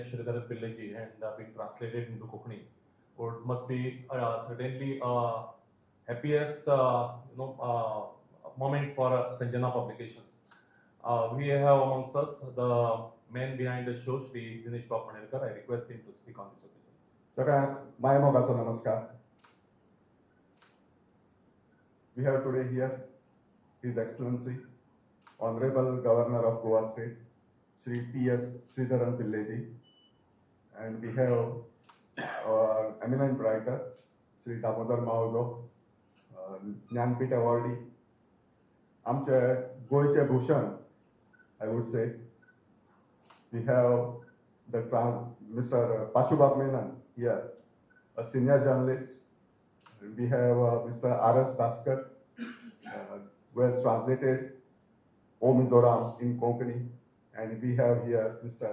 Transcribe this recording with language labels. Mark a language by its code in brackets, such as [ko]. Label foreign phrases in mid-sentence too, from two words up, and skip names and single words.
[en] Sridharan Pilleji and been translated into Konkani. Must be certainly happiest moment for Sanjana Publications. We have amongst us the man behind the show, Shri Dinesh Papanelkar. I request him to speak on this occasion. [kok] सगळ्यांक मायमोगाचो नमस्कार. [en] We have today here His Excellency, Honorable Governor of Goa State, Shri P.S. Sridharan Pilleji, and we have our eminent writer, Shri Damodar Maojo, Jnanpith Awardee, [kok] आमचे गोयचे भूषण, [en] I would say. We have Mr. Pashubab Menon here, a senior journalist. We have Mr. R.S. Bhaskar, who has translated O Mizoram in Konkani, and we have here Mr.